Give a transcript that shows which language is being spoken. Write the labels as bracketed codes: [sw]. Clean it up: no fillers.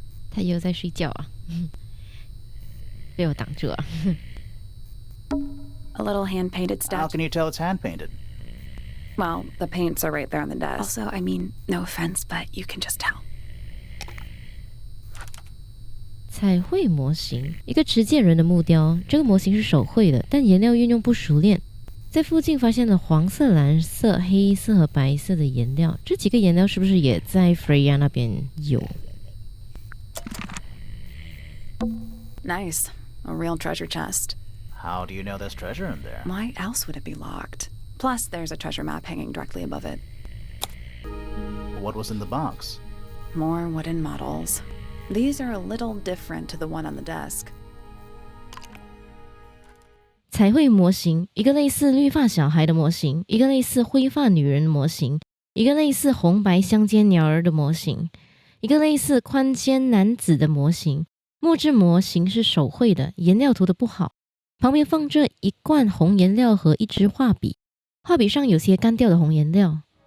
[zh] 他又在睡觉啊，被我挡住了。 [en] A little hand-painted How statue. can you tell it's hand-painted? Well, the paints are right there on the desk. Also, I mean, no offense, but you can just tell. [zh] 彩绘模型，一个持剑人的木雕。这个模型是手绘的，但颜料运用不熟练。在附近发现了黄色、蓝色、黑色和白色的颜料。这几个颜料是不是也在 Freya 那边有？ [en] Nice. A real treasure chest. How do you know there's treasure in there? Why else would it be locked? Plus, there's a treasure map hanging directly above it. What was in the box? More wooden models. These are a little different to the one on the desk. [zh] 彩绘模型，一个类似绿发小孩的模型，一个类似灰发女人的模型，一个类似红白相间鸟儿的模型，一个类似宽肩男子的模型。木质模型是手绘的，颜料涂得不好。旁边放着一罐红颜料和一支画笔，画笔上有些干掉的红颜料。